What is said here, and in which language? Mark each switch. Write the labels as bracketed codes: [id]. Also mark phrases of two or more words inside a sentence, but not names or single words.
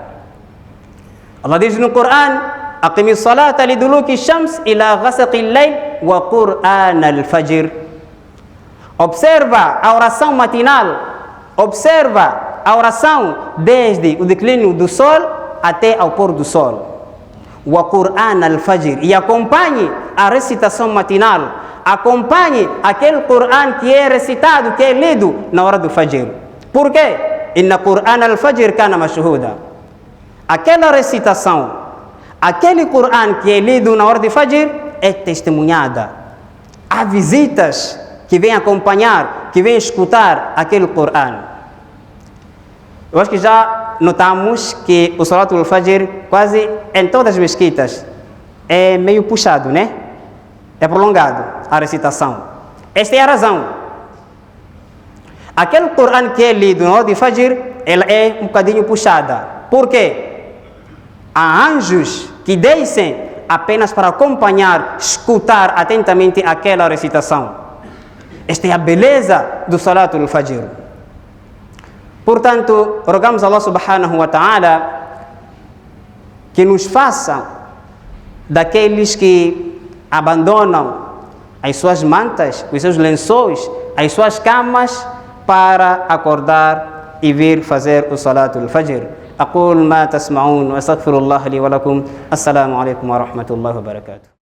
[pt] Allah diz no Qur'an: [ar] أقم الصلاة لدلوك الشمس إلى غسق الليل وقرآن الفجر. [pt] Observa a oração matinal, observa a oração desde o declínio do sol até ao pôr do sol. [ar] وقرآن الفجر. [pt] E acompanhe a recitação matinal, acompanhe aquele Qur'an que é recitado, que é lido na hora do Fajr. Por quê? [ar] إن قرآن الفجر كان مشهودا. [pt] Aquela recitação, aquele Qur'an que é lido na hora de Fajr é testemunhada. Há visitas que vêm acompanhar, que vêm escutar aquele Qur'an. Eu acho que já notamos que o [ar] صلاة الفجر, [pt] quase em todas as mesquitas, é meio puxado, né? É prolongado a recitação. Esta é a razão. Aquele Qur'an que é lido na hora de Fajr, ela é um bocadinho puxada. Por quê? Há anjos que descem apenas para acompanhar, escutar atentamente aquela recitação. Esta é a beleza do [ar] صلاة الفجر. [pt] Portanto, rogamos a [ar] الله سبحانه وتعالى [pt] que nos faça daqueles que abandonam as suas mantas, os seus lençóis, as suas camas para acordar e vir fazer o [ar] صلاة الفجر. أقول ما تسمعون وأستغفر الله لي ولكم. السلام عليكم ورحمة الله وبركاته.